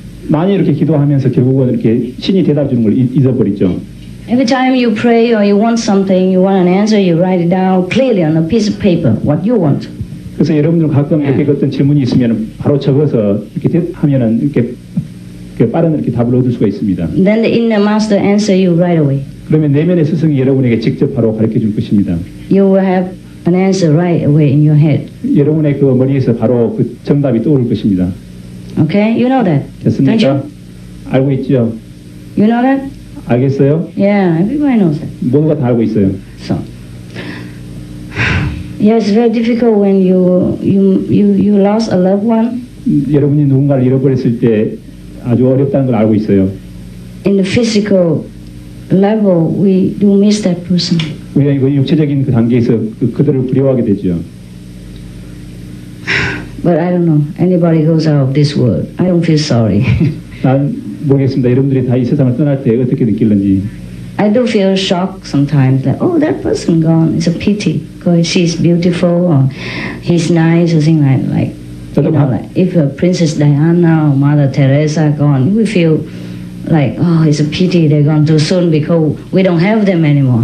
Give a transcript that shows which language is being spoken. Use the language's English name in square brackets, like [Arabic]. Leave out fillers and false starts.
[Korean] 많이 이렇게 기도하면서 결국은 이렇게 신이 대답 주는 걸 잊어버리죠. [English] Every time you pray or you want something, you want an answer, you write it down clearly on a piece of paper what you want. [Korean] 그래서 여러분들 가끔 이렇게 어떤 질문이 있으면 바로 적어서 이렇게 하면은 이렇게 빠른 이렇게 답을 얻을 수가 있습니다. [English] Then the inner master answer you right away. [Korean] 그러면 내면의 스승이 여러분에게 직접 바로 가르쳐 줄 것입니다. [English] You will have an answer right away in your head. [Korean] 여러분의 그 머리에서 바로 그 정답이 떠오를 것입니다. [English] Okay, you know that. [Korean] 됐습니까? [English] Don't you? [Korean] 알고 있죠? [English] You know that? [Korean] 알겠어요? [English] Yeah, everybody knows that. [Korean] 모두가 다 알고 있어요. [English] So, yeah, it's very difficult when you lost a loved one. [Korean] 여러분이 누군가를 잃어버렸을 때 아주 어렵다는 걸 알고 있어요. [English] In the physical level, we do miss that person. [Korean] 우리가 이거 육체적인 그 단계에서 그들을 그리워하게 되죠. [English] But I don't know. Anybody goes out of this world, I don't feel sorry. [Korean] 난 모르겠습니다. 여러분들이 다 이 세상을 떠날 때 어떻게 느낄는지. [English] I do feel shocked sometimes that, oh, that person gone. It's a pity because she's beautiful or he's nice or something like you know, like if Princess Diana or Mother Teresa gone, we feel like, oh, it's a pity they're gone too soon because we don't have them anymore.